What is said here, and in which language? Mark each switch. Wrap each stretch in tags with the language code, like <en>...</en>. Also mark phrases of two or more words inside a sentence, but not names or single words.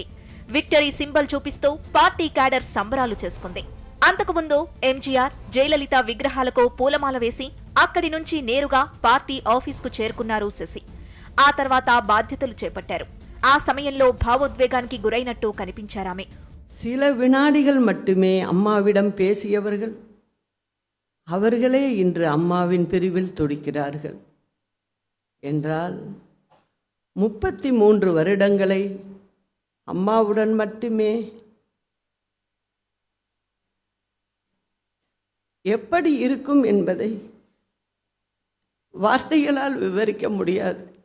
<en>victory symbol</en> <te>చూపిస్తూ</te> <en>party cadre</en> <te>సంబరాలు చేసుకుంది. అంతకుముందు ఎంజీఆర్, జయలలిత విగ్రహాలకు పూలమాల వేసి అక్కడి నుంచి నేరుగా</te> <en>party office</en> <te>చేరుకున్నారు శశి. ఆ తర్వాత బాధ్యతలు చేపట్టారు. ఆ సమయంలో భావోద్వేగానికి గురైనట్టు కనిపించారామె.</te> <ta>சில வினாடிகள் மட்டுமே அம்மாவிடம் பேசியவர்கள், அவர்களே இன்று அம்மாவின் பிரிவில் துடிக்கிறார்கள் என்றால் 33 வருடங்களை அம்மாவுடன் மட்டுமே எப்படி இருக்கும் என்பதை வார்த்தைகளால் விவரிக்க முடியாது.</ta>